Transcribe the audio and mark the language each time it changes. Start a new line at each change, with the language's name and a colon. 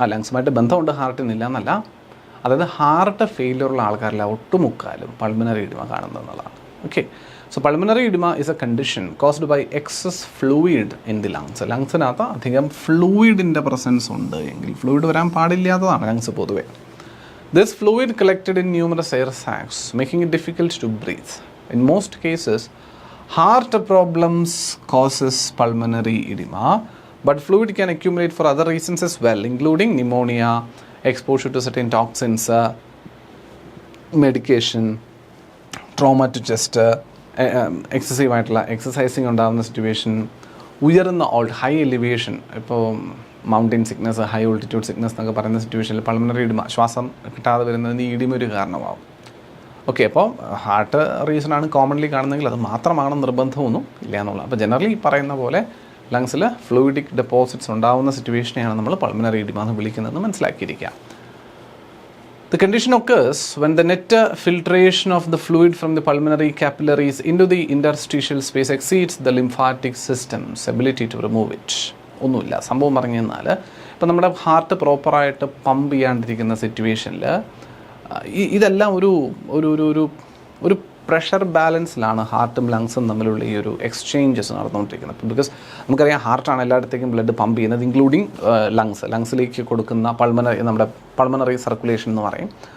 Malayalam: ലങ്സുമായിട്ട് ബന്ധമുണ്ട്, ഹാർട്ടിനില്ല എന്നല്ല. അതായത് heart ഫെയിലിയറുള്ള ആൾക്കാരില്ല ഒട്ടുമുക്കാലും pulmonary ഈഡിമ കാണുന്നതെന്നുള്ളതാണ്.
English: Okay, so pulmonary oedema is a condition caused by excess fluid in the lungs.
Malayalam: ലങ്സിനകത്ത് അധികം ഫ്ലൂയിഡിൻ്റെ presence ഉണ്ട് എങ്കിൽ, ഫ്ലൂയിഡ് വരാൻ പാടില്ലാത്തതാണ് ലങ്സ് പൊതുവേ.
English: This fluid collected in numerous air sacs, making it difficult to breathe. In most cases, heart problems causes pulmonary edema, but fluid can accumulate for other reasons as well, including pneumonia, exposure to certain toxins, medication, trauma to chest, excessive
Malayalam: ആയിട്ടുള്ള exercising ഉണ്ടാകുന്ന situation, ഉയർന്ന high elevation. ഇപ്പോൾ mountain sickness, high altitude sickness എന്നൊക്കെ പറയുന്ന സിറ്റുവേഷനിൽ pulmonary ഇഡിമ, ശ്വാസം കിട്ടാതെ വരുന്നതിന് ഈ ഇഡിമ ഒരു കാരണമാവും. ഓക്കെ, അപ്പോൾ ഹാർട്ട് റീസണാണ് കോമൺലി കാണുന്നതെങ്കിൽ അത് മാത്രമാണ് നിർബന്ധമൊന്നും ഇല്ല എന്നുള്ളത്. അപ്പോൾ ജനറലി ഈ പറയുന്ന പോലെ ലങ്സിൽ ഫ്ലൂയിഡിക് ഡെപ്പോസിറ്റ്സ് ഉണ്ടാകുന്ന സിറ്റുവേഷനെയാണ് നമ്മൾ പൾമണറി ഇഡിമ എന്ന് വിളിക്കുന്നതെന്ന് മനസ്സിലാക്കിയിരിക്കുക.
English: The condition occurs when the net filtration of the fluid from the pulmonary capillaries into the interstitial space exceeds the lymphatic system's ability to remove it.
Malayalam: ഒന്നുമില്ല, സംഭവം പറഞ്ഞു കഴിഞ്ഞാൽ ഇപ്പം നമ്മുടെ ഹാർട്ട് പ്രോപ്പറായിട്ട് പമ്പ് ചെയ്യാണ്ടിരിക്കുന്ന സിറ്റുവേഷനിൽ ഇതെല്ലാം ഒരു ഒരു ഒരു ഒരു പ്രഷർ ബാലൻസിലാണ് ഹാർട്ടും ലങ്സും തമ്മിലുള്ള ഈ ഒരു എക്സ്ചേഞ്ചസ് നടന്നുകൊണ്ടിരിക്കുന്നത്. ബിക്കോസ് നമുക്കറിയാം ഹാർട്ടാണ് എല്ലായിടത്തേക്കും ബ്ലഡ് പമ്പ് ചെയ്യുന്നത്, ഇൻക്ലൂഡിങ് ലങ്സിലേക്ക് കൊടുക്കുന്ന നമ്മുടെ പൾമണറി സർക്കുലേഷൻ എന്ന് പറയും.